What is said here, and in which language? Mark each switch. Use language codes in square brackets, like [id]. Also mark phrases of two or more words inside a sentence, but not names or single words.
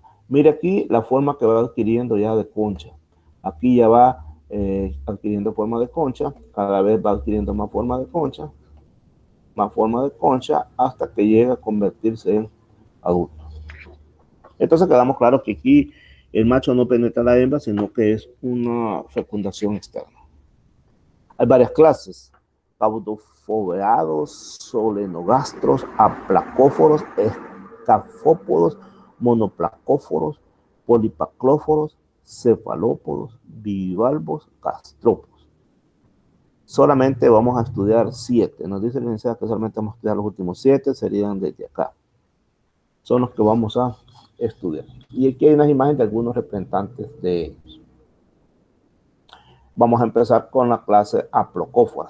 [es] Mire aquí la forma que va adquiriendo ya de concha. Aquí ya va adquiriendo forma de concha, cada vez va adquiriendo más forma de concha, hasta que llega a convertirse en adulto. Entonces quedamos claros que aquí el macho no penetra a la hembra, sino que es una fecundación externa. Hay varias clases: caudofoveados, solenogastros, aplacóforos, escafópodos, monoplacóforos, polipaclóforos, cefalópodos, bivalvos, gastrópodos. Solamente vamos a estudiar 7. Nos dice la licenciada que solamente vamos a estudiar los últimos 7, serían desde acá. Son los que vamos a estudiar. Y aquí hay unas imágenes de algunos representantes de ellos. Vamos a empezar con la clase aplocófora.